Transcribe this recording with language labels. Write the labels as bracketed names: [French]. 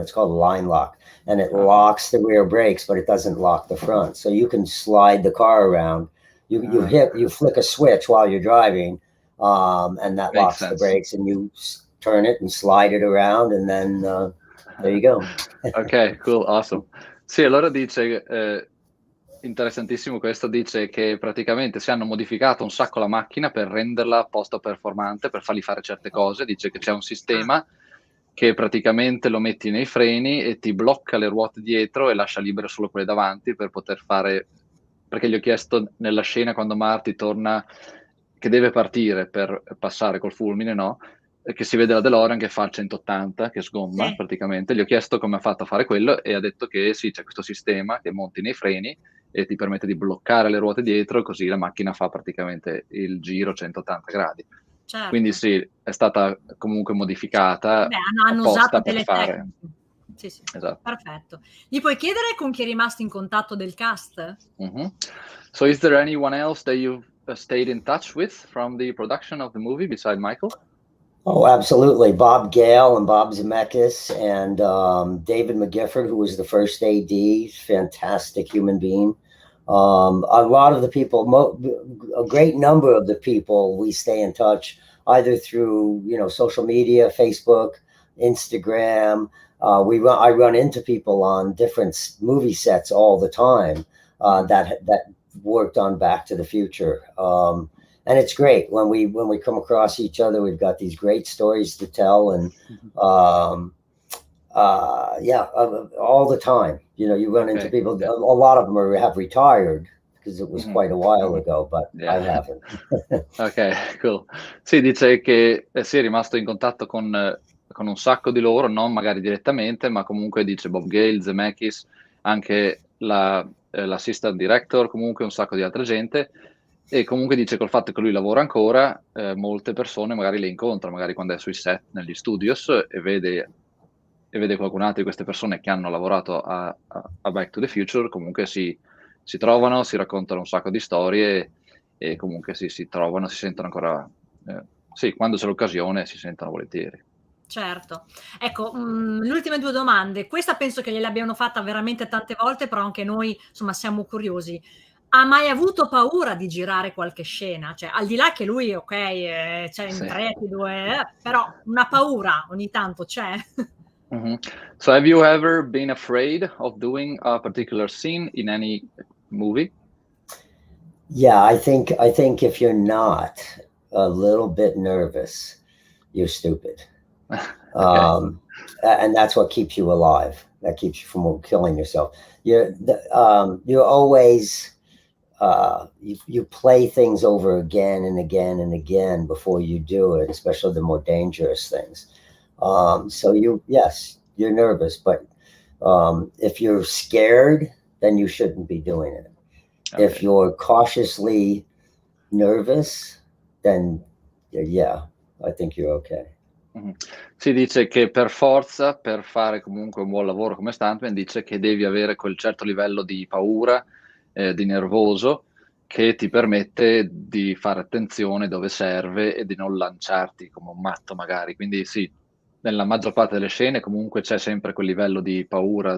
[English] It's called line lock, and it locks the rear brakes, but it doesn't lock the front. So you can slide the car around. You flick a switch while you're driving, and that locks the brakes, and you turn it and slide it around, and then there you go. Ok, cool, awesome. [Italian] Sì, allora dice, interessantissimo questo, dice che praticamente si hanno modificato un sacco la macchina per renderla posto performante, per fargli fare certe cose. Dice che c'è un sistema che praticamente lo metti nei freni e ti blocca le ruote dietro e lascia libere solo quelle davanti per poter fare, perché gli ho chiesto nella scena quando Marty torna, che deve partire per passare col fulmine, no? Che si vede la DeLorean che fa 180, che sgomma praticamente. Gli ho chiesto come ha fatto a fare quello e ha detto che sì, c'è questo sistema che monti nei freni e ti permette di bloccare le ruote dietro, così la macchina fa praticamente il giro 180 gradi. Certo. Quindi sì, è stata comunque modificata. Hanno usato delle fare. Sì, esatto. Perfetto. Gli puoi chiedere con chi è rimasto in contatto del cast? [English] So is there anyone else that you've stayed in touch with from the production of the movie beside Michael? Oh, absolutely. Bob Gale and Bob Zemeckis and David McGifford, who was the first AD, fantastic human being. A lot of the people, a great number of the people, we stay in touch either through, social media, Facebook, Instagram. I run into people on different movie sets all the time that worked on Back to the Future. And it's great when we come across each other. We've got these great stories to tell, and all the time. You run into people. A lot of them have retired, because it was quite a while ago, but Yeah. I haven't. Ok, cool. [Italian] Sì, dice che sì, è rimasto in contatto con un sacco di loro, non magari direttamente, ma comunque dice Bob Gale, Zemeckis, anche l'assistant director, comunque un sacco di altra gente, e comunque dice col fatto che lui lavora ancora, molte persone magari le incontra, magari quando è sui set, negli studios, e vede qualcun altro di queste persone che hanno lavorato a Back to the Future, comunque si trovano, si raccontano un sacco di storie e comunque si trovano, si sentono ancora, sì, quando c'è l'occasione si sentono volentieri. Certo. Ecco, le ultime 2 domande. Questa penso che gliel'abbiano fatta veramente tante volte, però anche noi, insomma, siamo curiosi. Ha mai avuto paura di girare qualche scena? Cioè, al di là che lui, okay, cioè Sì. intrepido, però una paura ogni tanto c'è? [English] So have you ever been afraid of doing a particular scene in any movie? Yeah, I think if you're not a little bit nervous, you're stupid. Okay. And that's what keeps you alive. That keeps you from killing yourself. You're always you play things over again and again and again before you do it, especially the more dangerous things. So yes, you're nervous, but if you're scared, then you shouldn't be doing it. Okay. If you're cautiously nervous, then yeah, I think you're okay. [Italian] Si dice che per forza, per fare comunque un buon lavoro come stuntman, dice che devi avere quel certo livello di paura, di nervoso, che ti permette di fare attenzione dove serve e di non lanciarti come un matto magari. Quindi sì, nella maggior parte delle scene comunque c'è sempre quel livello di paura,